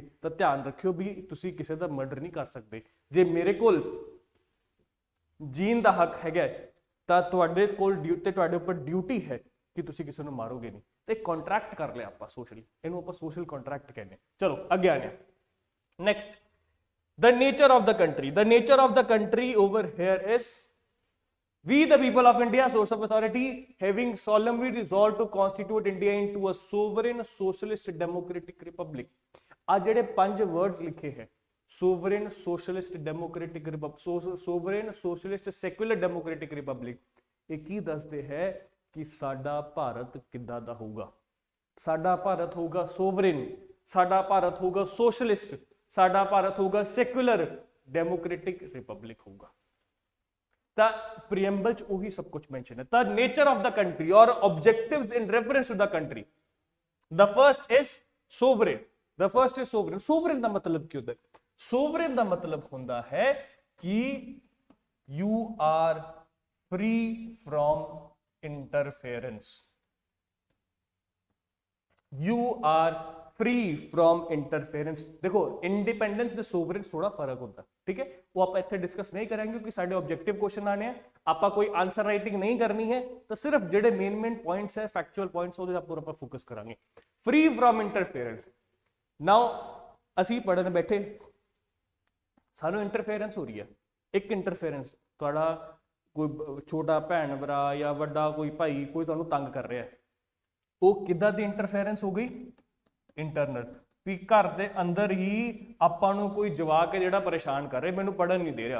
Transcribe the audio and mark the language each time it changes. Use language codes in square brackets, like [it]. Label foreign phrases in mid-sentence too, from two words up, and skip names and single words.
[pa] ਤਾਂ ਧਿਆਨ ਰੱਖਿਓ ਵੀ ਤੁਸੀਂ ਕਿਸੇ ਦਾ ਮਰਡਰ ਨਹੀਂ ਕਰ ਸਕਦੇ। ਜੇ ਮੇਰੇ ਕੋਲ ਜੀਣ ਦਾ ਹੱਕ ਹੈਗਾ ਤਾਂ ਤੁਹਾਡੇ ਕੋਲ ਤੁਹਾਡੇ ਉੱਪਰ ਡਿਊਟੀ ਹੈ ਕਿ ਤੁਸੀਂ ਕਿਸੇ ਨੂੰ ਮਾਰੋਗੇ ਨਹੀਂ। ਤੇ ਕੰਟਰੈਕਟ ਕਰ ਲਿਆ ਆਪਾਂ ਸੋਸ਼ਲੀ, ਇਹਨੂੰ ਆਪਾਂ [en] social contract [pa] ਕਹਿੰਦੇ। ਚਲੋ ਅੱਗੇ ਆਨੇ। ਨੈਕਸਟ, [en] the nature of the country, the nature of the country over here is we the people of India, source of authority, having solemnly resolved to constitute India into a sovereign socialist democratic republic। [pa] ਆ ਜਿਹੜੇ 5 words ਲਿਖੇ ਹੈ, [en] sovereign socialist democratic republic, sovereign socialist secular democratic republic, [pa] ਇਹ ਕੀ ਦੱਸਦੇ ਹੈ ਕਿ ਸਾਡਾ ਭਾਰਤ ਕਿੱਦਾਂ ਦਾ ਹੋਊਗਾ। ਸਾਡਾ ਭਾਰਤ ਹੋਊਗਾ ਸੋਵਰਨ, ਸਾਡਾ ਭਾਰਤ ਹੋਊਗਾ ਸੋਸ਼ਲਿਸਟ, ਸਾਡਾ ਭਾਰਤ ਹੋਊਗਾ [en] secular democratic republic [pa] ਹੋਊਗਾ। ਤਾਂ ਪ੍ਰੀਐਮਬਲ ਚ ਉਹੀ ਸਭ ਕੁਝ ਮੈਂਸ਼ਨ ਹੈ। [en] ਤਾਂ nature of the country ਔਰ objectives in reference to the country, the first is sovereign, the first is sovereign। sovereign [pa] ਦਾ ਮਤਲਬ ਕੀ ਹੁੰਦਾ ਹੈ? [en] sovereign [pa] ਦਾ ਮਤਲਬ ਹੁੰਦਾ ਹੈ ਕਿ [en] you are free from interference, you are free from interference। [hi] देखो इंडिपेंडेंस ਤੇ सोवरेन थोड़ा फर्क होता है, ठीक है, वो आप ਇੱਥੇ डिस्कस नहीं करेंगे क्योंकि ਸਾਡੇ [en] objective question [hi] आने हैं, [pa] ਆਪਾਂ ਕੋਈ [en] answer writing [hi] नहीं करनी है। तो सिर्फ [pa] ਜਿਹੜੇ [en] main points [pa] है, [en] factual points [pa] ਉਹਦੇ ਉੱਪਰ ਆਪਾਂ ਫੋਕਸ ਕਰਾਂਗੇ। [en] free from interference. [pa] नाउ ਅਸੀਂ ਪੜਨ ਬੈਠੇ, ਸਾਨੂੰ ਇੰਟਰਫੇਰੈਂਸ ਹੋ ਰਹੀ ਹੈ। ਇੱਕ ਇੰਟਰਫੇਰੈਂਸ ਤੁਹਾਡਾ ਕੋਈ ਛੋਟਾ ਭੈਣ ਭਰਾ ਜਾਂ ਵੱਡਾ ਕੋਈ ਭਾਈ ਕੋਈ ਤੁਹਾਨੂੰ ਤੰਗ ਕਰ ਰਿਹਾ ਹੈ, ਉਹ ਕਿੱਦਾਂ ਦੀ ਇੰਟਰਫੇਰੈਂਸ ਹੋ ਗਈ? ਇੰਟਰਨਲ, ਵੀ ਘਰ ਦੇ ਅੰਦਰ ਹੀ ਆਪਾਂ ਨੂੰ ਕੋਈ ਜਵਾਕ ਹੈ ਜਿਹੜਾ ਪਰੇਸ਼ਾਨ ਕਰ ਰਿਹਾ, ਮੈਨੂੰ ਪੜਨ ਨਹੀਂ ਦੇ ਰਿਹਾ।